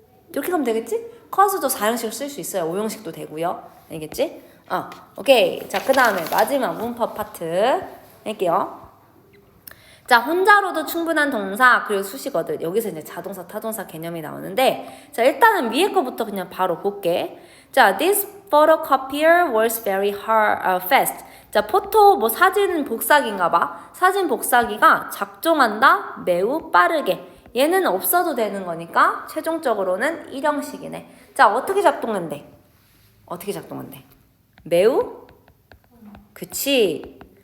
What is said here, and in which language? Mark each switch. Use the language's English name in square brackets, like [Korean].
[Korean] 이렇게 가면 되겠지? 커스도 4형식을 쓸 수 있어요. 5형식도 되고요. 알겠지? 오케이. 자, 그 다음에 마지막 문법 파트 할게요. 자, 혼자로도 충분한 동사 그리고 수식어들. 여기서 이제 자동사, 타동사 개념이 나오는데 자, 일단은 위에 거부터 그냥 바로 볼게. [English] 자, this photocopier works very fast. [Korean] 자, 포토 뭐 사진 복사기인가 봐. 사진 복사기가 작동한다 매우 빠르게. 얘는 없어도 되는 거니까 최종적으로는 1형식이네. 자, 어떻게 작동한대? 어떻게 작동한대? 매우? 그치.